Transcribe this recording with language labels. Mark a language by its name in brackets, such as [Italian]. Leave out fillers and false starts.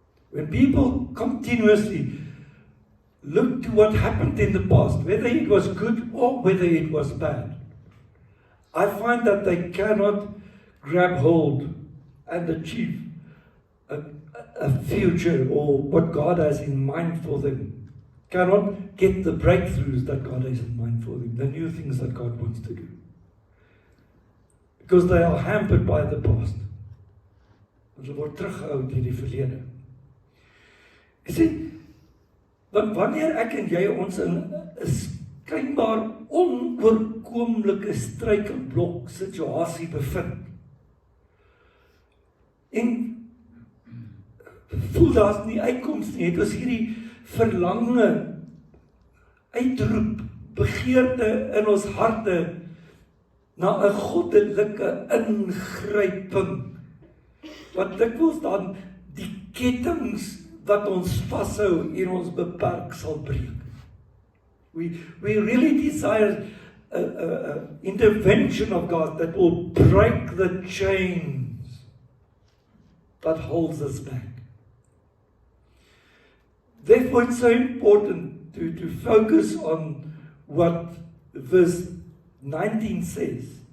[English] When people continuously look to what happened in the past, whether it was good or whether it was bad, I find that they cannot grab hold and achieve a future or what God has in mind for them. Cannot get the breakthroughs that God has in mind for them, the new things that God wants to do. Because they are hampered by the past. [Afrikaans] Hulle word teruggehou deur die verlede. Jy sien, want wanneer ek en jy ons in 'n skynbaar onoorkomlike struikelblok situasie bevind, en voel daar's nie uitkoms nie, het ons hierdie verlange, uitroep, begeerte in ons harte na 'n goddelike ingryping, wat dikwels dan die kettinge wat ons vashou en ons beperk sal breek. [English] We really desire a intervention of God that will break the chains that holds us back. Therefore, it's so important to focus on what verse 19 says.